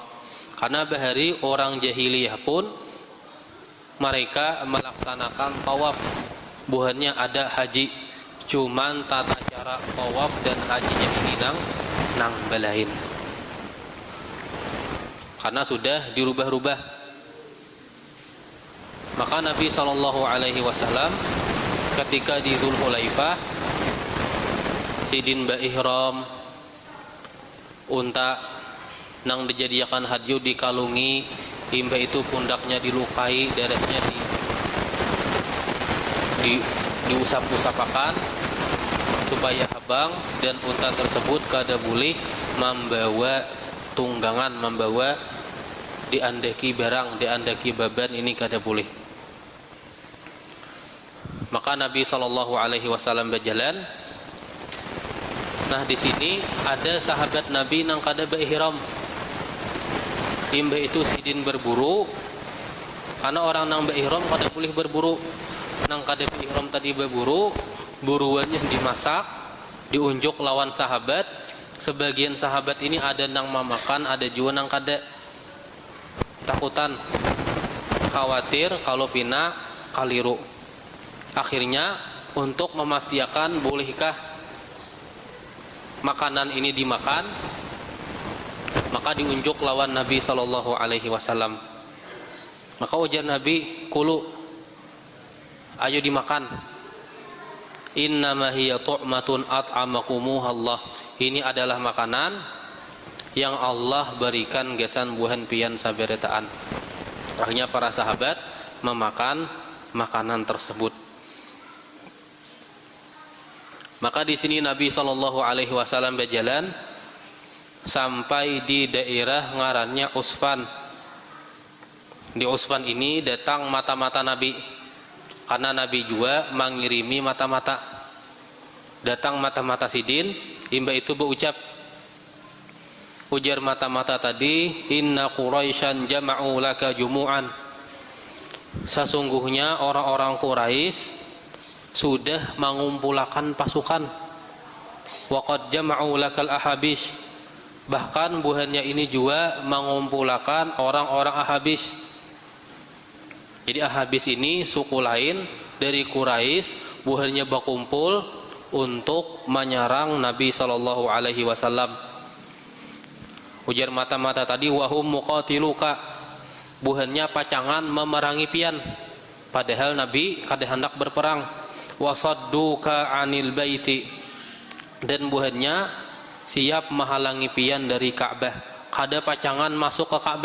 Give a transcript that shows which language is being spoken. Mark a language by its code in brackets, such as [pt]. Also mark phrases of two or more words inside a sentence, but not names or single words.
[bjn] Karena bahari orang jahiliyah pun mereka melaksanakan tawaf, buhannya ada haji, cuman tata cara tawaf dan hajinya ini nang balain, karena sudah dirubah-rubah. Maka Nabi [ar] صلى الله عليه وسلم [bjn] ketika di Dzulhulaifah sidin ba ihram unta nang dijadikan hadyu dikalungi, imbah itu pundaknya dilukai, darahnya diusap-usapakan supaya abang, dan unta tersebut kada boleh membawa tunggangan, membawa diandaki barang, diandaki beban, ini kada boleh. Maka Nabi [ar] صلى الله عليه وسلم [bjn] berjalan. Nah, di sini ada sahabat Nabi nang kada berihram. Imbah itu sidin berburu, karena orang nang berihram kada boleh berburu. Nang kada berihram tadi berburu, buruannya dimasak, diunjuk lawan sahabat. Sebagian sahabat ini ada nang memakan, ada juga nang kada. Takutan, khawatir kalau pina kaliru. Akhirnya untuk memastikan bolehkah makanan ini dimakan, maka diunjuk lawan Nabi [ar] صلى الله عليه وسلم. [bjn] Maka ujar Nabi, kulu, ayo dimakan. [ar] إنما هي طعمة أطعمكموها الله. [bjn] Ini adalah makanan yang Allah berikan gesan buhan pian saberetaan. Akhirnya para sahabat memakan makanan tersebut. Maka di sini Nabi [ar] صلى الله عليه وسلم [bjn] berjalan sampai di daerah ngarannya Usfan. Di Usfan ini datang mata-mata Nabi, karena Nabi juga mengirimi mata-mata. Datang mata-mata sidin, imbah itu berucap, ujar mata-mata tadi, [ar] إن قريشا جمعوا لك جموعا. [bjn] Sesungguhnya orang-orang Quraisy sudah mengumpulkan pasukan. [ar] وقد جمعوا لك الأحابيش. [bjn] Bahkan buhannya ini juga mengumpulkan orang-orang Ahabis. Jadi Ahabis ini suku lain dari Quraisy, buhannya berkumpul untuk menyerang Nabi [ar] صلى الله عليه وسلم. [bjn] Ujar mata-mata tadi, [ar] وهم مقاتلوك. [bjn] Buhannya pacangan memerangi pian, padahal Nabi kada hendak berperang. [ar] وصدوك عن البيت. [bjn] Dan buhannya siap menghalangi pian dari Ka'bah, kada pacangan masuk ke Ka'bah.